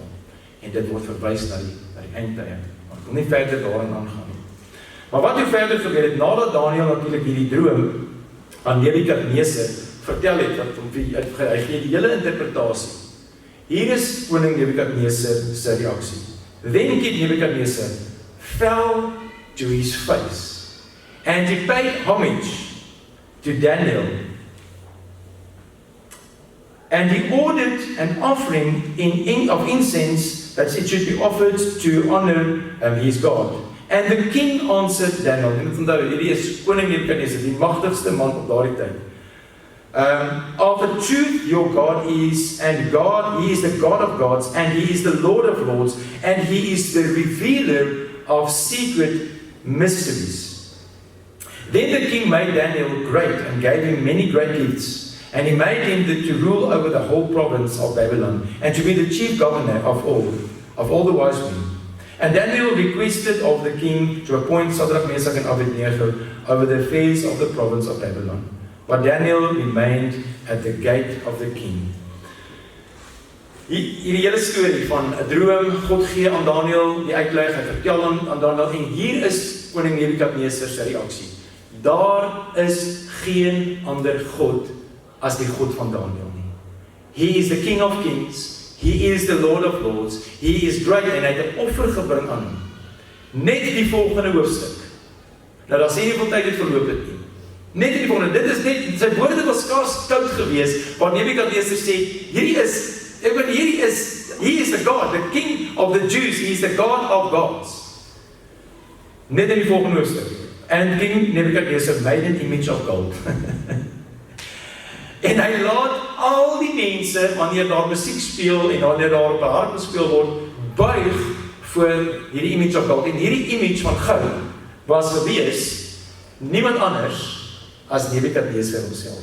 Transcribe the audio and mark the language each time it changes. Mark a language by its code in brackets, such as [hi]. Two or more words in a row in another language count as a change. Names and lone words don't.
[af] En dit word verwys na die eindtye. Maar ek wil nie verder daarin aangaan nie. Maar wat toe verder gebeur het, nadat Daniel natuurlik hierdie droom aan Nebukadneser vertel het, hy gee die hele interpretasie. Hier is koning Nebukadneser se reaksie. [en] Then King Nebuchadnezzar fell to his face, and he paid homage to Daniel, And he ordered an offering of incense that it should be offered to honor his God. And the king answered Daniel, [af] en moet onthou, hierdie is koning Nebukadneser, die magtigste man op daardie tyd. [en] Of a truth your God is, and God, he is the God of gods, and he is the Lord of lords, and he is the revealer of secret mysteries. Then the king made Daniel great and gave him many great gifts, and he made him to rule over the whole province of Babylon, and to be the chief governor of all the wise men. And Daniel requested of the king to appoint Shadrach, Meshach, and Abednego over the affairs of the province of Babylon. But Daniel remained at the gate of the king. [af] Hierdie hele storie van 'n droom, God gee aan Daniel die uitleg, hy vertel aan Daniel, en hier is koning Nebukadneser se reaksie. Daar is geen ander God as die God van Daniel nie. [en] He is the King of Kings. He is the Lord of Lords. He is great, [af] en hy het 'n offer gebring aan hom. Net die volgende hoofstuk. Nou daar sê nie veel tyd het verloop het nie. Net die volgende, dit is net, sy woorde was skaars koud gewees, waar Nebukadneser sê, [en] he is the God, the King of the Jews, he is the God of gods. [af] Net in die volgende hoofstuk. [en] And King Nebukadneser made an image of gold. [af] En hy laat al die mense, wanneer daar musiek speel en wanneer daar op 'n harp gespeel word, buig voor hierdie [en] image of gold. [af] En hierdie image van goud was gewees niemand anders as Nebukadneser homself.